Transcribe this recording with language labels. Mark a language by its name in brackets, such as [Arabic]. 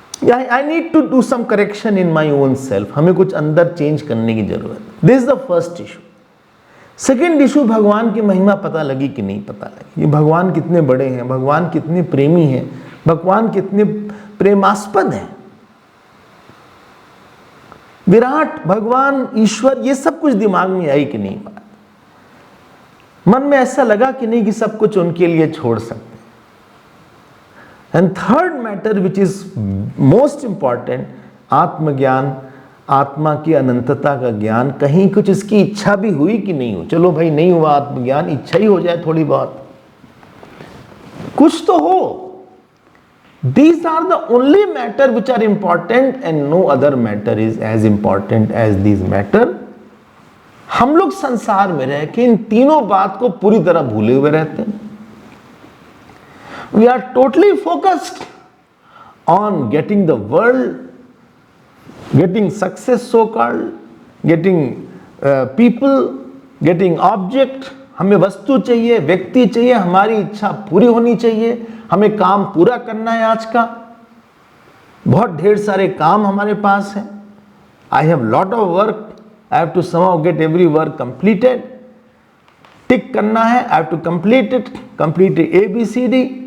[English] I need to do some correction in my own self. [Hindi] हमें कुछ अंदर change करने की जरूरत है। [English] This is the first issue. Second issue, [Hindi] भगवान की महिमा पता लगी कि नहीं पता लगी? ये भगवान कितने बड़े हैं, भगवान कितने प्रेमी हैं, भगवान कितने प्रेमास्पद हैं। विराट, भगवान, ईश्वर, ये सब कुछ दिमाग में आई कि नहीं बात? मन में ऐसा लगा कि नहीं कि सब कुछ उनके लिए छोड़ सकते? [English] and third matter which is most important, [Hindi] आत्मज्ञान, आत्मा की अनंतता का ज्ञान। कहीं कुछ इसकी इच्छा भी हुई कि नहीं हो? चलो भाई नहीं हुआ आत्मज्ञान, इच्छा ही हो जाए थोड़ी बहुत, कुछ तो हो। [English] These are the only matter which are important and no other matter is as important as these matter. [Hindi] हम लोग संसार में रह के इन तीनों बात को पूरी तरह भूले हुए रहते हैं। [English] We are totally focused on getting the world, getting success so called, getting people, getting object. [Hindi] हमें वस्तु चाहिए, व्यक्ति चाहिए, हमारी इच्छा पूरी होनी चाहिए, हमें काम पूरा करना है आज का। बहुत ढेर सारे काम हमारे पास हैं। [English] I have lot of work, I have to somehow get every work completed. Tick [Hindi] करना है, [English] I have to complete it, ABCD।